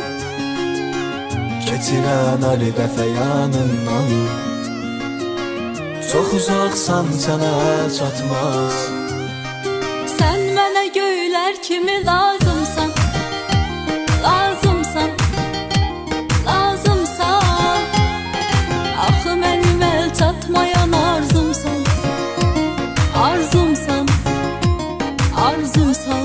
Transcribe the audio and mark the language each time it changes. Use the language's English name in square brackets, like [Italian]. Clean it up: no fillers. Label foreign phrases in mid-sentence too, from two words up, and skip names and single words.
[Azerbaijani] Getiren her dəfə yanından. [Turkish] Çok uzaksan sana çatmaz. [Azerbaijani] Sen mənə göylər kimi lazımsan, lazımsan, lazımsan. Axı mənim əl çatmayan arzumsan, arzumsan, arzumsan.